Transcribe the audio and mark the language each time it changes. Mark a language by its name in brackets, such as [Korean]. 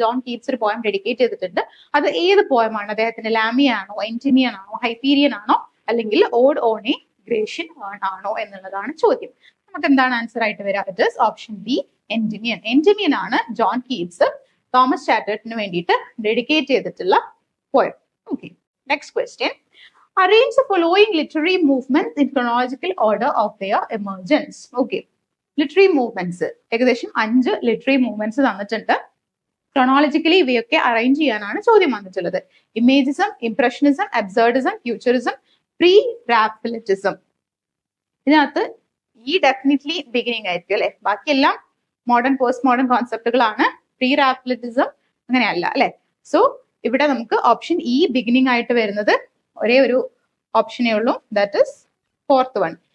[Malayalam] John Keats ഒരു poem dedicate ചെയ്തിട്ടുണ്ട്. അത് ഏത് പോയമാണ്? അദ്ദേഹത്തിന്റെ ലാമിയ ആണോ, എൻറ്റിമിയൻ ആണോ, ഹൈപ്പീരിയൻ ആണോ, അല്ലെങ്കിൽ ഓഡ് ഓണെ ഗ്രേഷ്യൻ ആണോ എന്നുള്ളതാണ് ചോദ്യം. നമുക്ക് എന്താണ് ആൻസർ ആയിട്ട് വരിക? [English] it is option B, [Malayalam] എൻറ്റിമിയൻ. എൻറ്റിമിയൻ ആണ് ജോൺ കീറ്റ്സ് തോമസ് ചാറ്റർട്ടന് വേണ്ടിയിട്ട് ഡെഡിക്കേറ്റ് ചെയ്തിട്ടുള്ള poem. Okay, next question. [English] Arrange the following literary movements in chronological order of their emergence. [Malayalam] Okay, literary movements ഏകദേശം 5 literary movements തന്നിട്ടുണ്ട്. ക്രോണോളജിക്കലി ഇവയൊക്കെ അറേഞ്ച് ചെയ്യാനാണ് ചോദ്യം വന്നിട്ടുള്ളത്. Imagism, impressionism, അബ്സർഡിസം, futurism, pre റാഫലിറ്റിസം. ഇതിനകത്ത് ഈ ഡെഫിനറ്റ്ലി ബിഗിനിങ് ആയിരിക്കും അല്ലെ. ബാക്കിയെല്ലാം മോഡേൺ, പോസ്റ്റ് മോഡേൺ കോൺസെപ്റ്റുകളാണ്. പ്രീ റാഫലിറ്റിസം അങ്ങനെയല്ല അല്ലെ. സോ ഇവിടെ നമുക്ക് ഓപ്ഷൻ ഇ ബിഗിനിങ് ആയിട്ട് വരുന്നത് ഒരേ ഒരു ഓപ്ഷനേ ഉള്ളൂ, [English] That is 4th one.